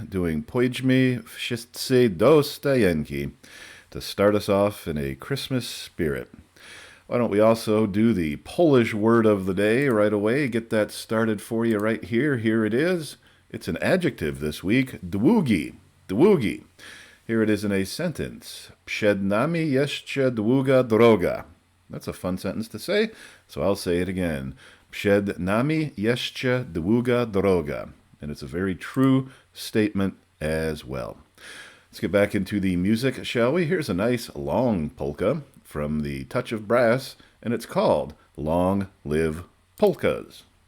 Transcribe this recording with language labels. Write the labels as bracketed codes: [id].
[en] doing Pójdźmy wszyscy do stajenki, to start us off in a Christmas spirit. Why don't we also do the Polish word of the day right away? Get that started for you right here. Here it is. It's an adjective this week. Długi. Długi. Here it is in a sentence. [pl] Przed nami jeszcze długa droga. [en] That's a fun sentence to say, so I'll say it again. [pl] Przed nami jeszcze długa droga. [en] And it's a very true statement as well. Let's get back into the music, shall we? Here's a nice long polka from the Touch of Brass, and it's called Long Live Polkas.